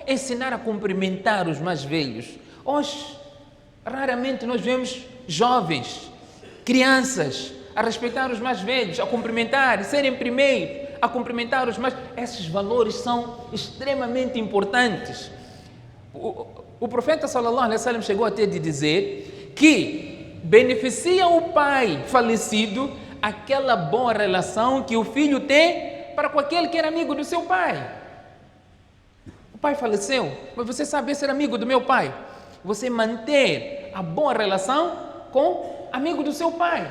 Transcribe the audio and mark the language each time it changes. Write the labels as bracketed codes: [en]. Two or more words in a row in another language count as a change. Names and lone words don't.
[pt] Ensinar a cumprimentar os mais velhos. Hoje, raramente nós vemos jovens, crianças, a respeitar os mais velhos, a cumprimentar, serem primeiro, a cumprimentar os mais... Esses valores são extremamente importantes. O profeta [ar] صلى الله عليه وسلم [pt] chegou até de dizer que beneficia o pai falecido aquela boa relação que o filho tem para com aquele que era amigo do seu pai. O pai faleceu, mas você sabe ser amigo do meu pai. Você manter a boa relação com amigo do seu pai.